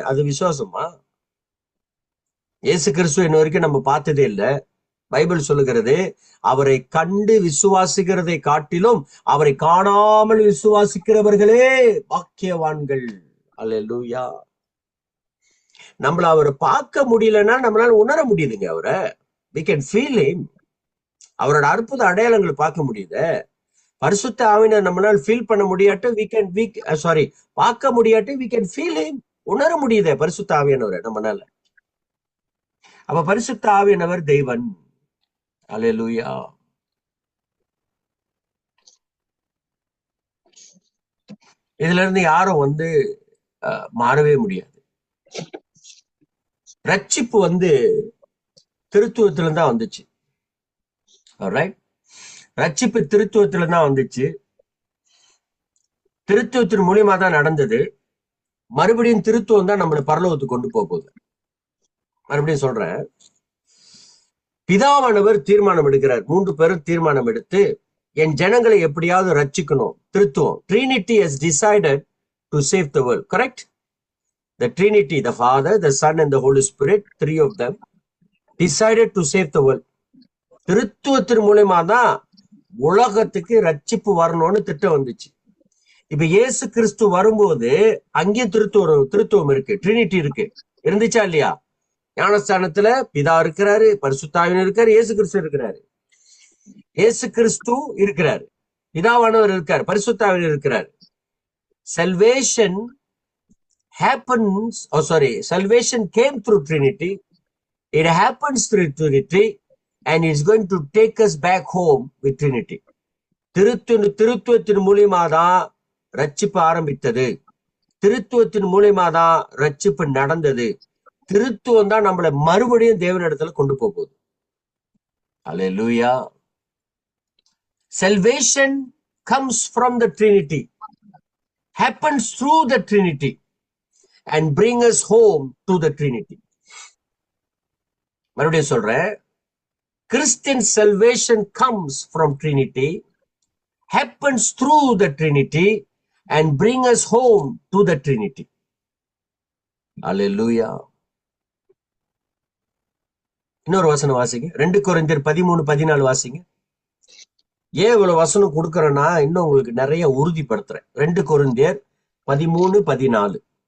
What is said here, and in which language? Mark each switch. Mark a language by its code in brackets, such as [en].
[ta] அது விசுவாசமா? இயேசு கிறிஸ்து இன்ன வரைக்கும் நம்ம பார்த்ததே இல்லை. பைபிள் சொல்லுகிறது, அவரை கண்டு விசுவாசிக்கிறதை காட்டிலும் அவரை காணாமல் விசுவாசிக்கிறவர்களே பாக்கியவான்கள். அல்லேலூயா. நம்மள அவரை பார்க்க முடியலன்னா நம்மளால உணர முடியுதுங்க. அவரை [en] we can feel him. [ta] அவரோட அற்புத அடையாளங்களை பார்க்க முடியுது. பரிசுத்த ஆவியானவரை நம்மளால ஃபீல் பண்ண முடியாட்டு பார்க்க முடியாட்டு [en] we can feel him. [ta] உணர முடியுது பரிசுத்த ஆவியானவரை நம்மளால. அப்ப பரிசுத்த ஆவியானவர் தெய்வன். அல்லேலூயா. இதுல இருந்து யாரும் மாறவே முடியாது. ரட்சிப்பு திருத்துவத்துல தான் வந்துச்சு. ரைட், ரட்சிப்பு திருத்துவத்துல தான் வந்துச்சு. திருத்துவத்தின் மூலியமா தான் நடந்தது. மறுபடியும் திருத்துவம் தான் நம்மளை பரலோகத்துக்கு கொண்டு போகுது. மறுபடியும் சொல்றேன், பிதாவானவர் தீர்மானம் எடுக்கிறார். 3 பேரும் தீர்மானம் எடுத்து என் ஜனங்களை எப்படியாவது ரட்சிக்கணும். [en] திருத்துவம், Trinity has decided to save the world. Correct? The Trinity, the Father, the Son and the Holy Spirit, 3 of them decided to save the world. [ta] திருத்துவத்தின் மூலமா தான் உலகத்துக்கு ரட்சிப்பு வரணும்னு திட்டம் வந்துச்சு. இப்ப இயேசு கிறிஸ்து வரும்போது அங்கேயும் திருத்துவம் இருக்கு, ட்ரினிட்டி இருக்கு. இருந்துச்சா இல்லையா? ஞானஸ்தானத்துல பிதா இருக்கிறாரு, பரிசுத்த ஆவியானவர் இருக்காரு, இயேசு கிறிஸ்து இருக்கிறாரு. இயேசு கிறிஸ்து இருக்கிறாரு, பிதாவானவர் இருக்காரு, பரிசுத்த ஆவியானவர் இருக்கிறாரு. [en] Salvation happens, salvation came through Trinity. It happens through Trinity and it's going to take us back home with Trinity. [ta] திருத்துவத்தின் மூலியமா தான் ரட்சிப்பு ஆரம்பித்தது. திருத்துவத்தின் மூலியமா தான் ரட்சிப்பு நடந்தது. திருத்துவம் தான் நம்மளை மறுபடியும் தேவனிடத்துல கொண்டு போகுது. அல்லேலூயா. [en] Salvation comes from the Trinity, happens through the Trinity and bring us home to the Trinity. [ta] மறுபடியும் சொல்றேன், [en] Christian salvation comes from Trinity, happens through the Trinity and bring us home to the Trinity. Hallelujah. [ta] இன்னொரு வசனம் வாசிங்க, 2 கொரிந்தியர் 13-14 வாசிங்க. ஏன் இவ்வளவு வசனம் கொடுக்கறேன்னா இன்னும் உங்களுக்கு நிறைய உறுதிப்படுத்துறேன். 2 கொரிந்தியர் 13-14.